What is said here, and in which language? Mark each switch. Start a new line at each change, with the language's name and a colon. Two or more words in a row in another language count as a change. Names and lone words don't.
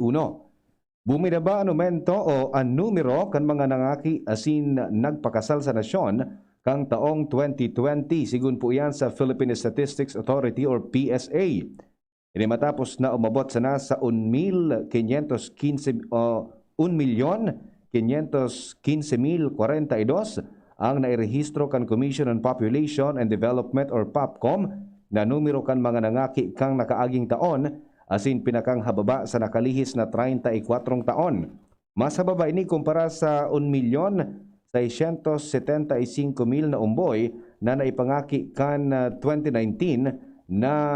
Bikol: Bumidaba anumento o anumero kan mga nangaki asin nagpakasal sa nasyon kang taong 2020 sigun po yan sa Philippine Statistics Authority or PSA. Ini matapos na umabot sa nasa 1,515,000 ang nairehistro kan Commission on Population and Development or POPCOM na numero kan mga nangaki kang nakaaging taon asin pinakang hababa sa nakalihis na 34 taon. Mas hababa ini kumpara sa 1,675,000 na umboy na naipangaki kan 2019 na